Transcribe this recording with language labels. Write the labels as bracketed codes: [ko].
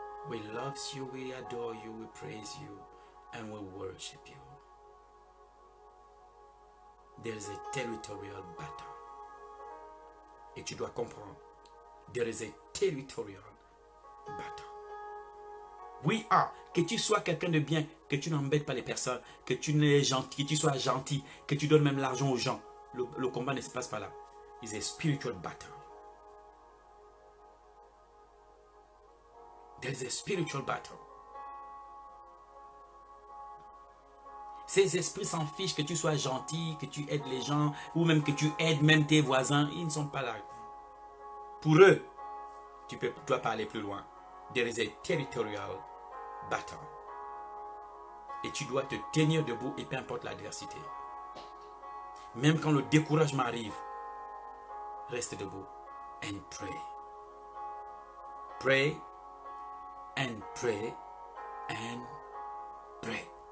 [en] We love you, we adore you, we praise you, and we worship you. There is a territorial battle. [fr] Et tu dois comprendre. [en] There is a territorial battle. We are. [fr] Que tu sois quelqu'un de bien, que tu n'embêtes pas les personnes, que tu sois gentil, que tu donnes même l'argent aux gens. Le combat ne se passe pas là. [en] It's a spiritual battle. There's a spiritual battle. [fr] Ces esprits s'en fichent que tu sois gentil, que tu aides les gens, ou même que tu aides même tes voisins. Ils ne sont pas là. Pour eux, tu dois pas aller plus loin. [en] There is a territorial battle. [fr] Et tu dois te tenir debout et peu importe l'adversité. Même quand le découragement arrive, reste debout [en] and pray. [fr] Pray and pray and pray.